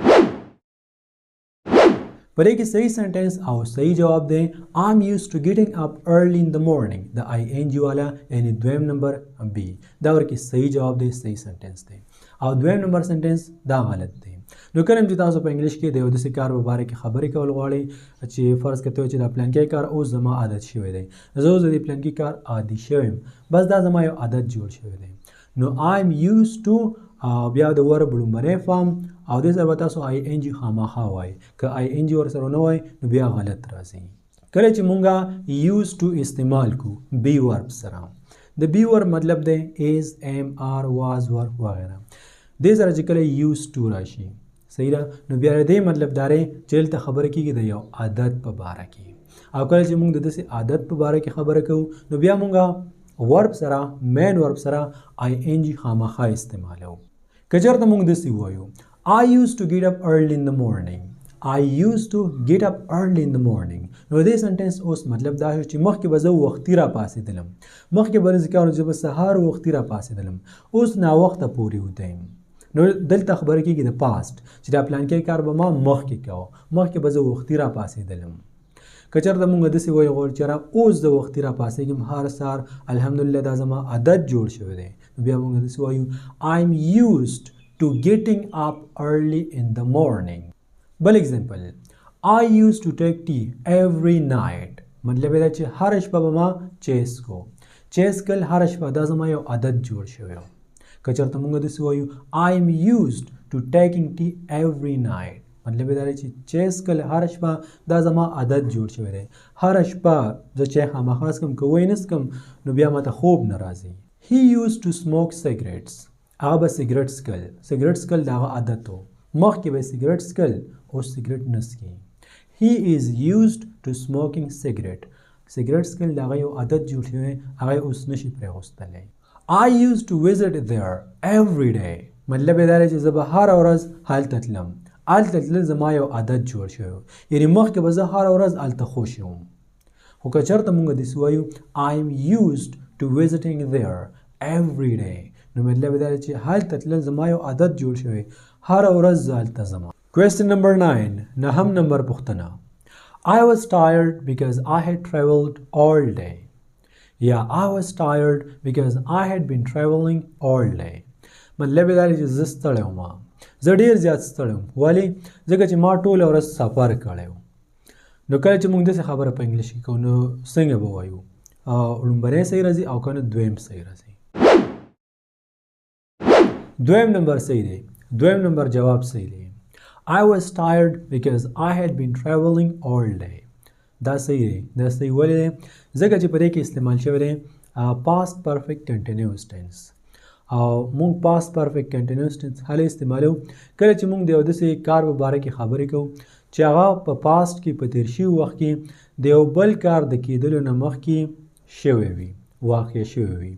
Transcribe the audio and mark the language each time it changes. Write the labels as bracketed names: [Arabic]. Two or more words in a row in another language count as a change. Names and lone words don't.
[Pashto] په دې کې صحیح سنټینس او صحیح جواب دی [English] I'm used to getting up early in the morning [Pashto] د آی این جي والا یعنی دویم نمبر بی دا ورکې صحیح جواب دی صحیح سنټینس دی او دویم نمبر سنټینس دا غلط دی نو کله چې تاسو په انګلیش کې د یو داسې کار په باره کې خبرې کول غواړئ چې فرض کړئ چې دا پلانکی کار اوس زما عادت شوی دی زه اوس د دې پلانکی کار عادي شوی یم بس دا زما یو عادت جوړ شوی دی نو [English] I'm used to [Pashto] بیا د ورب لومبنی فارم او دې سره به تاسو آی این جي خامخا وایئ که آی این جي ورسره ونه وایئ نو بیا غلط راځي کله چې مونږ یوز ټو استعمال کو [English] be verb [Pashto] سره د [English] be verb [Pashto] مطلب دی [English] is am are was [Pashto] ورب وغیره دې سره چې کله یوز ټو راشي صحیح ده نو بیا دې مطلب دا دی چې دلته خبره کېږي د یو عادت په باره کې او کله چې مونږ د داسې عادت په باره کې خبره کوو نو بیا مونږ ورب سره [English] main verb [Pashto] سره آی این جي خامخا استعمالوو که چېرته مونږ داسې ووایو [English] I used to get up early in the morning I used to get up early in the morning. [Pashto] نو دې سنټنس اوس مطلب دا شو چې مخکې به زه وختي را پاسېدلم، مخکې به ذکر چې به سهار وختي را پاسېدلم، اوس ناوخته پورې وته یم. نو دلته خبره کېږي د پاست چې دا پلانکی کار به ما مخکې کوه، مخکې به زه وختي را پاسېدلم. که چېرته مونږ داسې وایو غواړو چې اوس زه وختي را پاسېږم هر سهار، الحمدلله دا زما عادت جوړ شوی دی. نو بیا مونږ داسې وایو [English] I'm used to getting up early in the morning. بل اگزامپل I used to take tea every night. [Pashto] مطلب دا چې هر شپه به ما چیس کو، چیس کل هر شپه دا زما یو عادت جوړ شوی. که چېرته مونږ داسې وایو [English] I'm used to taking tea every night. [Pashto] مطلب دا دی چې چیس کل هر شپه دا زما عادت جوړ شوی دی، هر شپه زه چای خامخا څکم، که وی نه څکم نو بیا ماته خوب نه راځي. [English] He used to smoke cigarettes. [Pashto] هغه به سیګرټ څکل، سیګرټ څکل د هغه عادت و، مخکې به سیګرټ څکل، اوس سیګرټ نه څکي. [English] He is used to smoking cigarette. [Pashto] سیګرټ څکل د هغه یو عادت جوړ شوی، هغه اوس نشي پرېغوستلی. [English] I used to visit there every day. [Pashto] مطلب یې دا دی چې زه به هره ورځ هلته تلم، هلته تلل زما یو عادت جوړ شوی، یعنې مخکې به زه هره ورځ هلته خوشی وم. خو که چېرته مونږ داسې وایو [English] I'm used to visiting there every day، [Pashto] نو مطلب یې دا دی چې هلته تلل زما یو عادت جوړ شوی، هره ورځ زه هلته ځم. [English] Question number 9. [Pashto] نهم نمبر پوښتنه. [English] I was tired because I had traveled all day. Yeah, I was tired because I had been traveling all day. [Pashto] مطلب یې دا دی چې زه ستړی وم، زه ډېر زیات ستړی وم. ولې؟ ځکه چې ما ټوله ورځ سفر کړی و. نو کله چې موږ داسې خبره په انګلیش کې کوو نو څنګه به وایو؟ لومړنی صحیح راځي او که نه دویم صحیح راځي. دویم نمبر صحیح دی، دویم نمبر جواب صحیح دی. [English] I was tired because I had been traveling all day. [Pashto] دا صحیح دی، دا صحیح ولې دی؟ ځکه چې په دې کې استعمال شوی دی [English] past perfect continuous tense. [Pashto] او مونږ [English] past perfect continuous tense [Pashto] هله استعمالو کله چې مونږ د یو داسې کار په باره کې خبرې کوو چې هغه په پاست کې په تیر شوي وخت کې د یو بل کار د کېدلو نه مخکې شوی وي، واقع شوی وي.